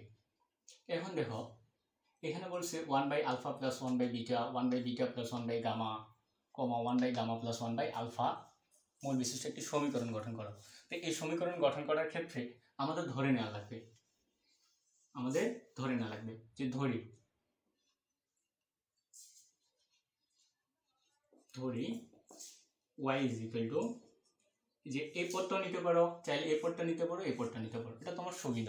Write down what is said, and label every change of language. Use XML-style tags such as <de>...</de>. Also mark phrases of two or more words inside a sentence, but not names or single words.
<bn>এখন দেখো এখানে বলছে 1/α + 1/β, 1/β + 1/γ, 1/γ + 1/α মূল বিশিষ্ট একটি সমীকরণ গঠন করো। তো এই সমীকরণ গঠন করার ক্ষেত্রে আমাদের ধরে নেওয়া লাগবে, যে ধরি y = যে এই পদটা নিতে পারো, চাইলে এই পদটা নিতে পারো, এই পদটা নিতে পারো, এটা তোমার সুবিধা।</bn>